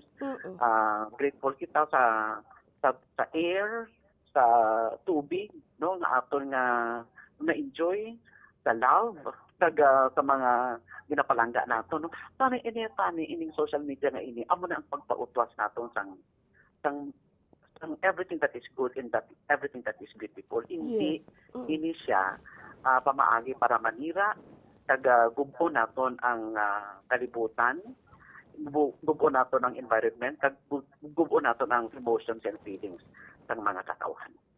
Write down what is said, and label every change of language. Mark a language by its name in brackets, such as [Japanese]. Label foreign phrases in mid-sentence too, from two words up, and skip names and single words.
[Hiligaynon] Grateful kita sa air, sa tubig, no, nga aton nga na-enjoy, sa love, kag sa mga ginapalangga naton, no. Tani ining social media nga ini amo na ang pagpautwas naton sang [English] everything that is good and that everything that is beautiful. [Hiligaynon] Hindi ini siya pamaagi para manira, kag gubon naton ang kalibutan, gubon naton ang environment, kag gubon naton ang [English] emotions and feelings [Hiligaynon] ng mga katawhan.